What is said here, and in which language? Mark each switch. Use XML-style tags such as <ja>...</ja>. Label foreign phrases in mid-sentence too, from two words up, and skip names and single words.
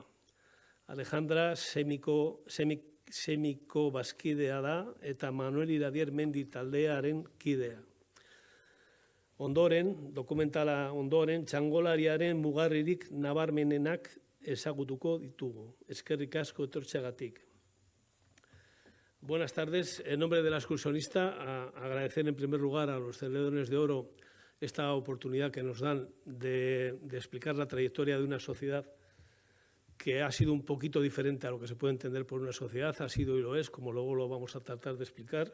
<eu>Alejandra semiko bazkidea da eta Manuel Iradier Mendi taldearen kidea. Dokumentala ondoren, txangolariaren mugarririk nabarmenenak ezagutuko ditugu. Eskerrik asko etortxeagatik.</eu> <es>Buenas tardes. En nombre de la excursionista, agradecer en primer lugar a los Celedonios de Oro esta oportunidad que nos dan de explicar la trayectoria de una sociedad que ha sido un poquito diferente a lo que se puede entender por una sociedad, ha sido y lo es, como luego lo vamos a tratar de explicar.</es>